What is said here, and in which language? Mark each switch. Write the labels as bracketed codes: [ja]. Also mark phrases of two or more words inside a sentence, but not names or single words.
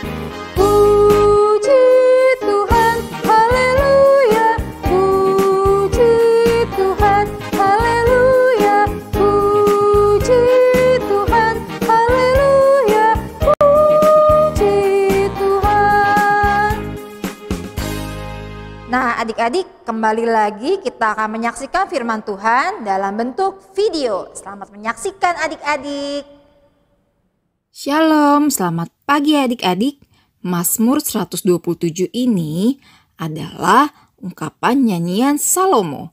[id] Puji Tuhan. Haleluya. Puji Tuhan. Haleluya. Puji Tuhan. Haleluya. Puji Tuhan. Nah, adik-adik, kembali lagi kita akan menyaksikan firman Tuhan dalam bentuk video. Selamat menyaksikan adik-adik. Shalom, selamat pagi adik-adik. Mazmur 127 ini adalah ungkapan nyanyian Salomo.